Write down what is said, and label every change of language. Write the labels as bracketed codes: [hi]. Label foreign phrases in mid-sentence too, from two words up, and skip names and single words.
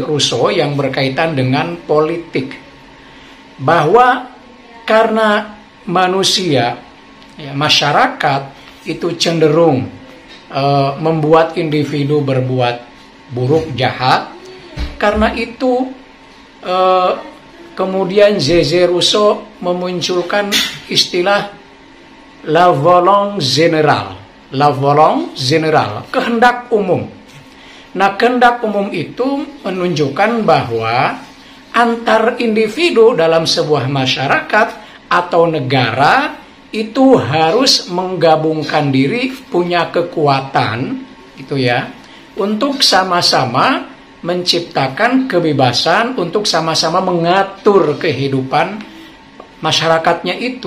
[id] Rousseau yang berkaitan dengan politik, bahwa karena manusia, ya, masyarakat itu cenderung membuat individu berbuat buruk, jahat. Karena itu kemudian Z.Z. Rousseau memunculkan istilah [fr] la volonté générale, [id] kehendak umum. Nah, kehendak umum itu menunjukkan bahwa antar individu dalam sebuah masyarakat atau negara itu harus menggabungkan diri, punya kekuatan gitu ya, untuk sama-sama menciptakan kebebasan, untuk sama-sama mengatur kehidupan masyarakatnya itu.